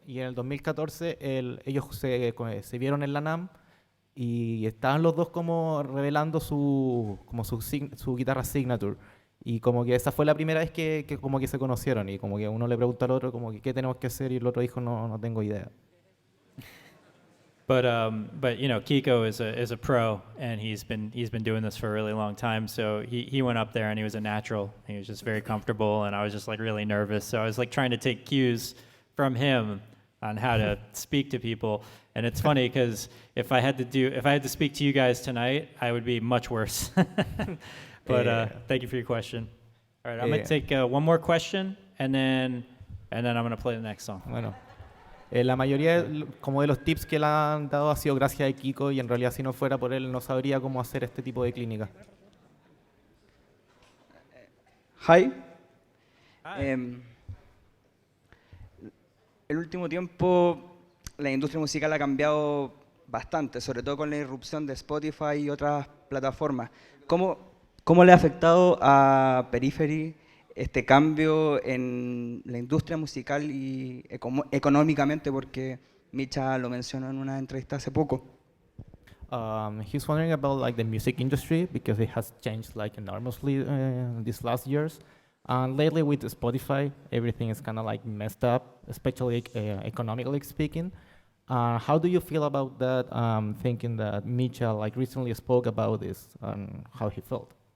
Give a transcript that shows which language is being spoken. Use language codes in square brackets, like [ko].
[es] Y en el 2014 ellos se vieron en la NAMM y estaban los dos como revelando su guitarra signature. Y como que esa fue la primera vez que como que se conocieron, y como que uno le pregunta al otro como que qué tenemos que hacer, y el otro dijo no tengo idea. [en] But you know, Kiko is a pro, and he's been doing this for a really long time. So he went up there and he was a natural. He was just very comfortable, and I was just like really nervous. So I was like trying to take cues from him on how to speak to people. And it's funny because if I had to speak to you guys tonight, I would be much worse. But thank you for your question. All right, I'm going to take one more question, and then I'm going to play the next song. [es] Bueno, la mayoría como de los tips que le han dado ha sido gracias a Kiko, y en realidad si no fuera por él no sabría cómo hacer este tipo de clínica. [en] Hi. [es] El último tiempo la industria musical ha cambiado bastante, sobre todo con la irrupción de Spotify y otras plataformas. ¿Cómo le ha afectado a Periphery este cambio en la industria musical y económicamente? Porque Micha lo mencionó en una entrevista hace poco. [en] He's wondering about like the music industry because it has changed like enormously these last years. And lately with Spotify, everything is kind of like messed up, especially economically speaking. How do you feel about that? Thinking that Micha like recently spoke about this and how he felt.